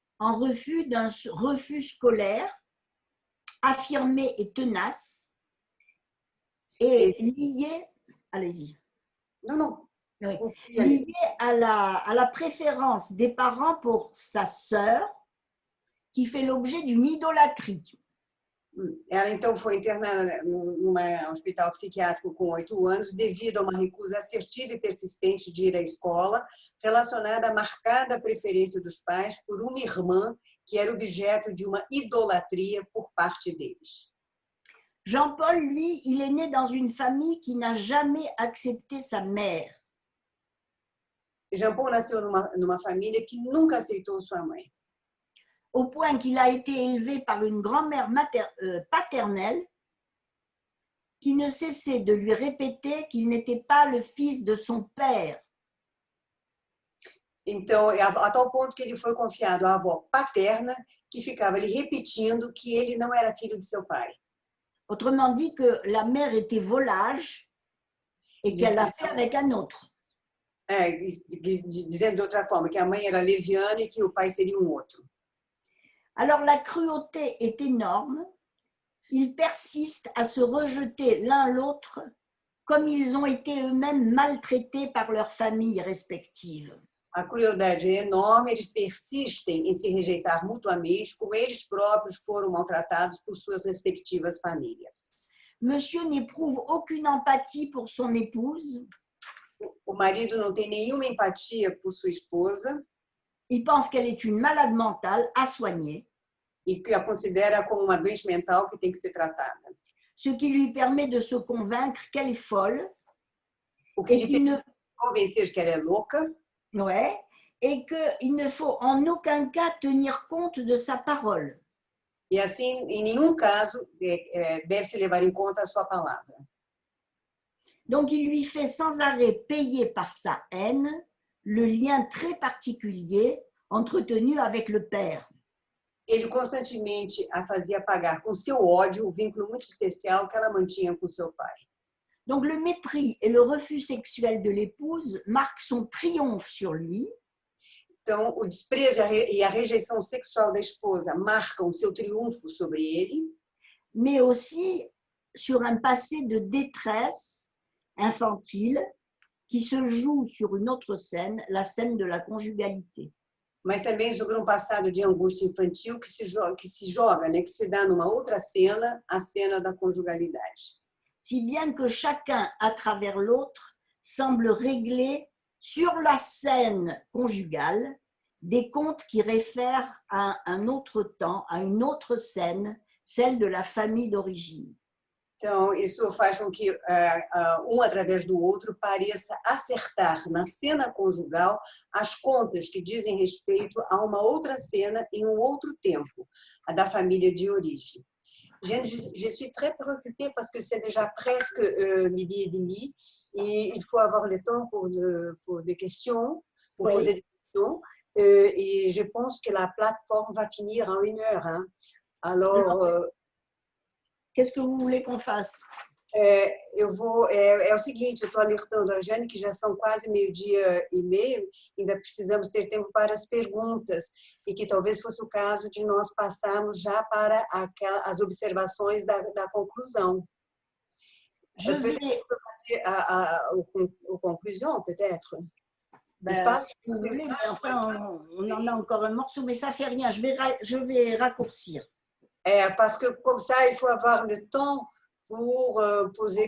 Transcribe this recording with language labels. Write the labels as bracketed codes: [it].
[fr] En refus d'un refus scolaire affirmé et tenace et lié, allez-y. Non. Oui. Lié à la préférence des parents pour sa sœur, qui fait l'objet d'une idolâtrie. [pt] Ela, então, foi internada num hospital psiquiátrico com 8 anos devido a uma recusa assertiva e persistente de ir à escola, relacionada à marcada preferência dos pais por uma irmã que era objeto de uma idolatria por parte deles. [fr] Jean-Paul, lui, il est né dans une famille qui n'a jamais accepté sa mère. [pt] Jean-Paul nasceu numa família que nunca aceitou sua mãe. [fr] Au point qu'il a été élevé par une grand-mère paternelle qui ne cessait de lui répéter qu'il n'était pas le fils de son père. [pt] Então, a tal ponto que ele foi confiado à avó paterna, que ficava lhe repetindo que ele não era filho de seu pai. [fr] Autrement dit, que la mère était volage et qu'elle l'a fait avec un autre. [pt] Dizendo de outra forma, que a mãe era leviana e que o pai seria um outro. [fr] Alors la cruauté est énorme. Ils persistent à se rejeter l'un l'autre comme ils ont été eux-mêmes maltraités par leurs familles respectives. [pt] A crueldade é enorme, eles persistem em se rejeitar mutuamente, como eles próprios foram maltratados por suas respectivas famílias. [fr] Monsieur n'éprouve aucune empathie pour son épouse. [pt] O marido não tem nenhuma empatia por sua esposa. [fr] Il pense qu'elle est une malade mentale à soigner. [pt] E que a considera como uma doente mental que tem que ser tratada. [fr] Ce qui lui permet de se convaincre qu'elle est folle. [pt] O que lhe permite convencer [fr] qu'elle est [pt] louca. [fr] Ouais, et qu'il ne faut en aucun cas tenir compte de sa parole. [pt] E assim, em nenhum caso, deve-se levar em conta a sua palavra. [fr] Donc, il lui fait sans arrêt payer par sa haine le lien très particulier entretenu avec le père. [pt] Ele constantemente a fazia pagar com seu ódio o vínculo muito especial que ela mantinha com seu pai. [fr] Donc le mépris et le refus sexuel de l'épouse marquent son triomphe sur lui. [pt] Então, o desprezo e a rejeição sexual da esposa marcam seu triunfo sobre ele. [fr] Mais aussi sur un passé de détresse infantile qui se joue sur une autre scène, la scène de la conjugalité. [pt] Mas também sobre um passado de angústia infantil que se joga, né, que se dá numa outra cena, a cena da conjugalidade. [fr] Si bien que chacun, à travers l'autre, semble régler sur la scène conjugale des comptes qui réfèrent à un autre temps, à une autre scène, celle de la famille d'origine. [pt] Então, isso faz com que um através do outro pareça acertar na cena conjugal as contas que dizem respeito a uma outra cena em um outro tempo, a da família de origem. [fr] Je suis très préoccupée parce que c'est déjà presque midi et demi et il faut avoir le temps pour des questions, pour poser des questions. Et je pense que la plateforme va finir en 1 heure. Hein. Alors, qu'est-ce que vous voulez qu'on fasse? [pt] É o seguinte, eu estou alertando a Jane que já são quase 12h30, ainda precisamos ter tempo para as perguntas e que talvez fosse o caso de nós passarmos já para as observações da conclusão. [fr] Je vais passer aux conclusions, peut-être. Si vous voulez, mais enfin, on en a encore un morceau, mais ça ne fait rien, je vais raccourcir. Parce que comme ça, il faut avoir le temps pour poser